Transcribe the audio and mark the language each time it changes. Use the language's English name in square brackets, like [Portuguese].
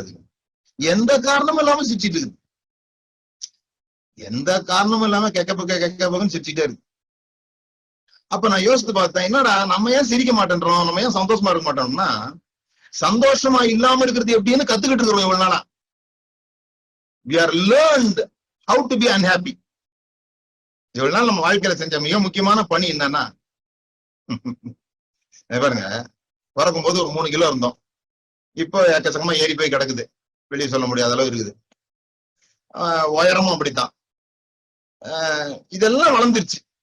[Tamil] அது எந்த காரணமும் இல்லாம சிரிச்சிட்டு இருக்கு. எந்த காரணமும் இல்லாம கெக்க பக்கம் சிரிச்சுட்டே இருக்கு. அப்ப நான் யோசித்து பார்த்தேன், என்னடா நம்ம ஏன் சிரிக்க மாட்டேன்றோம், நம்ம ஏன் சந்தோஷமா இருக்க மாட்டோம்னா, சந்தோஷமா இல்லாம இருக்கிறது எப்படின்னு கத்துக்கிட்டு இருக்கிறோம் இவ்வளவு நாளா. [English] We are learned how to be unhappy. [Tamil] இவ்வளவு நாள் நம்ம வாழ்க்கையில செஞ்ச மிக முக்கியமான பணி என்னன்னா, பாருங்க, பிறக்கும் போது ஒரு 3 கிலோ இருந்தோம். இப்போ எக்கச்சக்கமா ஏறி போய் கிடக்குது, வெளியே சொல்ல முடியாத அளவு இருக்குது. உயரமும் அப்படித்தான். இதெல்லாம் வளர்ந்துருச்சு.